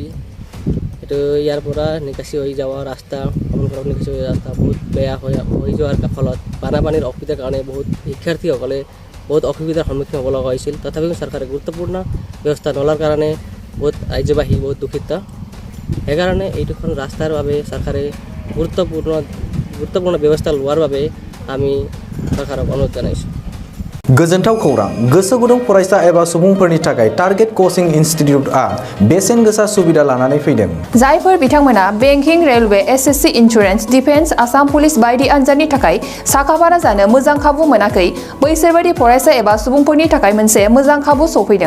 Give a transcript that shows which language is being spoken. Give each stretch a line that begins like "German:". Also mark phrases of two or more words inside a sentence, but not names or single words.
Assamese: এইটো ইয়াৰ পৰা নিকাচি হৈ যোৱা ৰাস্তা, আমোলপুৰৰ নিকাচি হৈ ৰাস্তা বহুত বেয়া হৈ যোৱাৰ ফলত বানপানীৰ অসুবিধাৰ কাৰণে বহুত শিক্ষাৰ্থীসকলে বহুত অসুবিধাৰ সন্মুখীন হ'ব লগা হৈছিল। তথাপিও চৰকাৰে গুৰুত্বপূৰ্ণ ব্যৱস্থা নলোৱাৰ কাৰণে বহুত ৰাজ্যবাসী বহুত দুখিত। সেইকাৰণে এইটোখন ৰাস্তাৰ বাবে চৰকাৰে গুৰুত্বপূৰ্ণ ব্যৱস্থা লোৱাৰ বাবে আমি চৰকাৰক অনুৰোধ জনাইছোঁ।
Bodo: गोजोनथाव खौरां। गोसो गुदुं फरायसा एबा सुबुंफोरनि थाखाय टारगेट कोचिं इनस्टिट्यूटआ बेसेन गोसा सुबिदा लानानै फैदों। जायफोर बिथांमोना बेंकिं, रेलवे, एसएससी, इन्सुरेन्स, डिफेन्स, आसाम पुलिस बायदि आनजादनि थाखाय साखाफारा जानो मोजां खाबु मोनाखै, बैसोर बायदि फरायसा एबा सुबुंफोरनि थाखाय मोनसे मोजां खाबु सफैदों।